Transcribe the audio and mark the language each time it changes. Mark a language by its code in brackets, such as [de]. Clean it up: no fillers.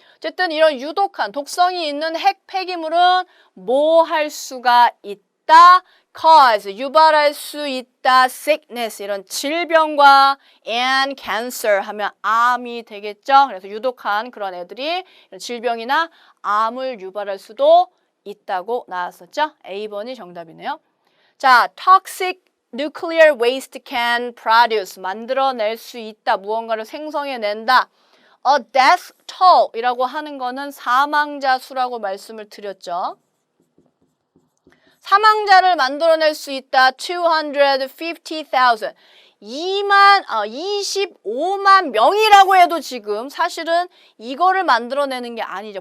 [ko] 어쨌든 이런 유독한 독성이 있는 핵 폐기물은 뭐 할 수가 있다? cause, 유발할 수 있다. sickness, 이런 질병과 [en] and cancer [ko] 하면 암이 되겠죠. 그래서 유독한 그런 애들이 이런 질병이나 암을 유발할 수도 있다고 나왔었죠. A번이 정답이네요. [en] 자, toxic nuclear waste can produce, [ko] 만들어낼 수 있다. 무언가를 생성해낸다. [en] A death toll [ko] 이라고 하는 거는 사망자 수라고 말씀을 드렸죠. 사망자를 만들어낼 수 있다. [en] 250,000. [ko] 25만 명이라고 해도 지금 사실은 이거를 만들어내는 게 아니죠.